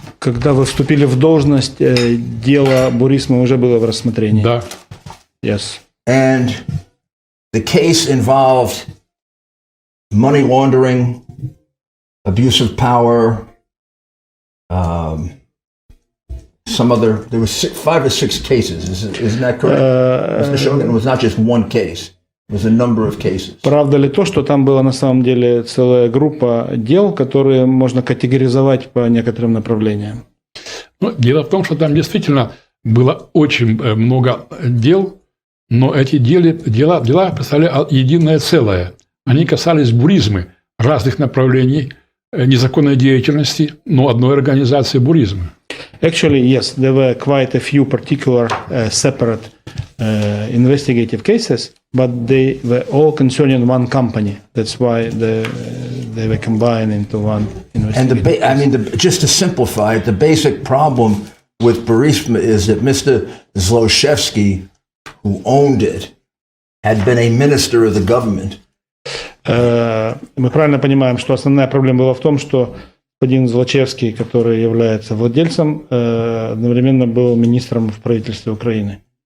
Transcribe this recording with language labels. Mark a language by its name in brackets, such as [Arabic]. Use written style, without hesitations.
[Russian] Когда вы вступили в должность, дело Бурисма уже было в рассмотрении. Да. [English] Yes. And the case involved money laundering, abuse of power, there was 5 or 6 cases. Isn't that correct? Mr. Shokin, it was not just one case. It was a number of cases. [Russian] Правда ли то, что там была на самом деле целая группа дел, которые можно категоризовать по некоторым направлениям? Дело в том, что там действительно было очень много дел, но эти дела представляли единое целое. Они касались буризмы, разных направлений незаконной деятельности, но одной организации буризмы. [English] Actually, yes, there were quite a few particular separate investigative cases, but they were all concerning one company. That's why they were combined into one investigative And just to simplify it, the basic problem with Burisma is that Mr. Zlochevsky, who owned it, had been a minister of the government. [Russian] Мы правильно понимаем, что основная проблема была в том, что господин Злочевский, который является владельцем, одновременно был министром в правительстве Украины.